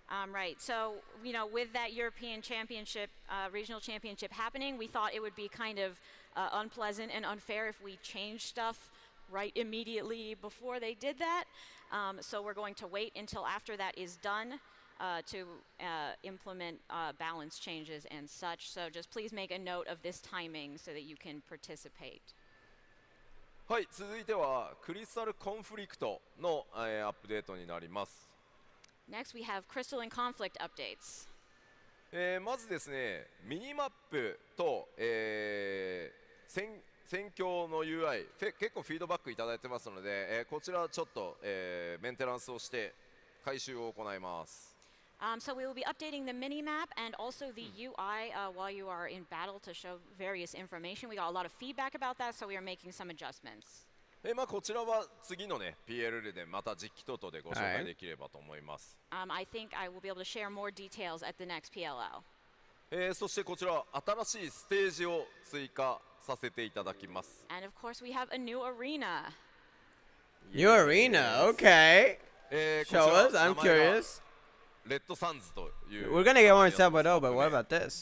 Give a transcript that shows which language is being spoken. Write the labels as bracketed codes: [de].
[en] Right. So, with that European Championship, regional championship happening, we thought it would be kind of unpleasant and unfair if we changed stuff right immediately before they did that. So we're going to wait until after that is done to implement balance changes and such. So just please make a note of this timing so that you can participate. [ja] はい、続いてはクリスタルコンフリクトの、アップデートになります。 [en] Next, we have Crystal and Conflict updates. [ja] まずですね、ミニマップと、戦況の UI、結構フィードバックいただいてますので、こちらちょっと、メンテナンスをして改修を行います。 [en] So we will be updating the mini-map and also the UI while you are in battle to show various information. We got a lot of feedback about that, so we are making some adjustments. [ja] まあこちらは次のね PLL でまた実機等々でご紹介できればと思います。 [en] I think I will be able to share more details at the next PLL. [ja] そしてこちら新しいステージを追加させていただきます。 [en] And of course we have a new arena. New arena, okay. Show us, I'm curious. [ja] レッドサンズという。 [en] We're gonna get more in Sabado, but what about this?